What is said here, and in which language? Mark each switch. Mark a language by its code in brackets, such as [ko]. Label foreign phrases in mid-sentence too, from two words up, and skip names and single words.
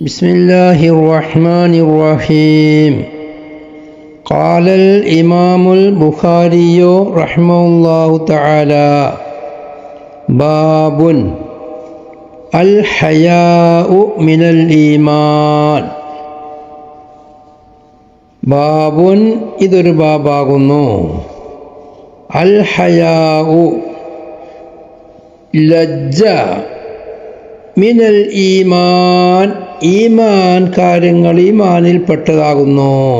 [ar] بسم الله الرحمن الرحيم قال الإمام البخاري رحمه الله تعالى باب الحياء من الإيمان [ml] ബാബുൻ ഇതൊരു ബാബാകുന്നു. [ar] الحياء [ml] ലജ്ജ [ar] من الإيمان [ml] ഈമാൻ കാര്യങ്ങൾ ഈമാനിൽപ്പെട്ടതാകുന്നു.